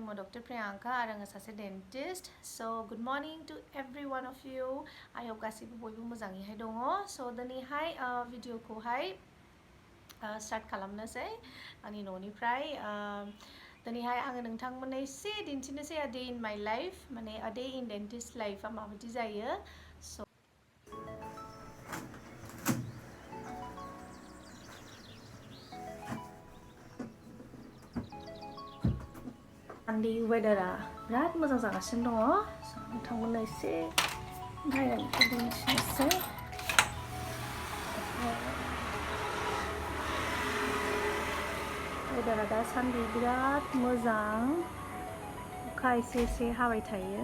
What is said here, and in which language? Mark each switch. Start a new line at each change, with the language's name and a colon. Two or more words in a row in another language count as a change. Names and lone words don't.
Bodo: Dr. Priyanka आरो आङो सासे dentist.
English: So good morning to every one of you. I hope
Bodo: गासिबो बयबो मोजाङैहाय दङ. So दिनैहाय भिडिअखौहाय स्टार्ट खालामनोसै आंनि न'निफ्राय. दिनैहाय आङो नोंथांमोननो एसे दिन्थिनोसै
English: a day in my life,
Bodo: माने
English: a day in dentist life
Bodo: आ माबायदि जायो. So Sunday weather-आ बिराद मोजां जागासिनो दङ. So नोंथांमोननो एसे बायरानिखौ दिन्थिनोसै. weather-आ दासान्दि बिराद मोजां, अखा एसे हाबाय थायो.